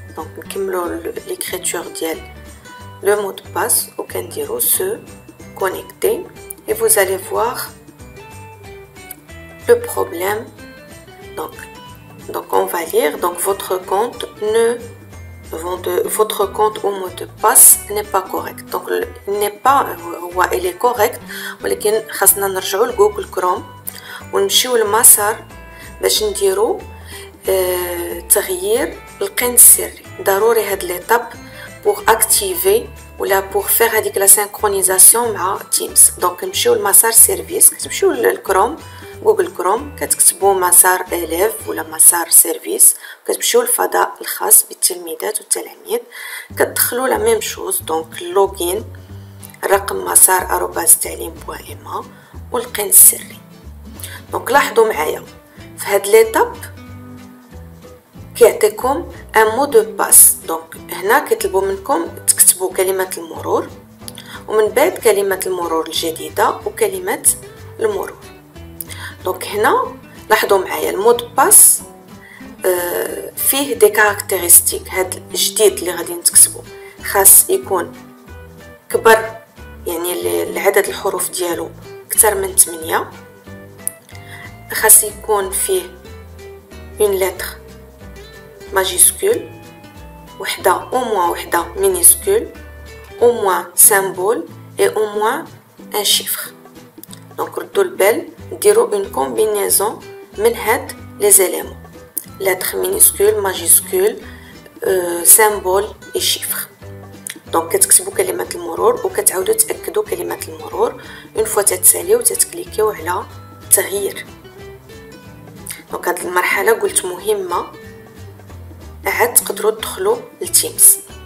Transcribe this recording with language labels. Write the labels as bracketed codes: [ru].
[fr] Donc, [ar] نكملوا [fr] l'écriture [ar] ديال [fr] le mot de passe ou [ar] كنديروا [fr] se connecter. Et vous allez voir le problème. Donc on va lire. Donc votre compte ou mot de passe n'est pas correct. Donc il est correct, [ar] ولكن خاصنا نرجعوا لجوجل كروم ونمشيو لمسار باش نديرو تغيير القن السري. ضروري هاد ليطاب [fr] pour activer ou là pour faire [ar] هذيك [fr] la synchronisation مع Teams. [ar] Donc نمشيو لمسار سيرفيس، كتمشيو للكروم جوجل كروم كتكتبوا مسار élève ولا مسار سيرفيس، كتمشيو للفضاء الخاص بالتلميذات والتلاميذ، كتدخلوا لا ميم شوز. دونك لوغين رقم مسار @talim.ma والقن السري. دونك لاحظوا معايا في هاد ليطاب كيعطيكم ان مو دو باس. دونك هنا كيطلبوا منكم تكتبوا كلمه المرور ومن بعد كلمه المرور الجديده وكلمه المرور. دونك هنا لاحظوا معايا المو دو باس فيه دي كاركتيرستيك. هاد الجديد اللي غادي نكتبوا خاص يكون كبر، يعني العدد الحروف ديالو اكثر من 8. خاص يكون فيه اون لتر [fr] majuscule, au moins minuscule, au moins symbole et au moins un chiffre. [ar] Donc, ردوا البال نديروا [fr] une combinaison [ar] من هاد [fr] les éléments. Lettre minuscule, majuscule, symbole et chiffre. [ar] Donc, كتكتبوا كلمة المرور وكتعاودوا تأكدوا كلمة المرور [fr] une fois [ar] تتساليو وتتكليكيو على تغيير. دونك هاد المرحلة قلت مهمة، عاد تقدروا تدخلوا للتيمز.